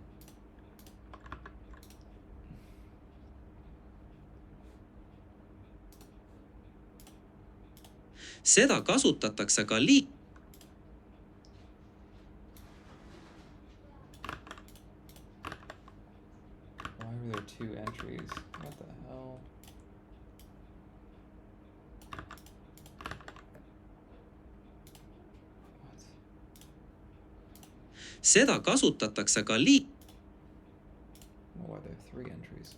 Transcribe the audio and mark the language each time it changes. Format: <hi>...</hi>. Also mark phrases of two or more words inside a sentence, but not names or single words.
<et>Seda kasutatakse ka</et> <en>Why were there 2 entries? What the hell?</en> <et>Seda kasutatakse ka</et> <en>Why are there 3 entries?</en>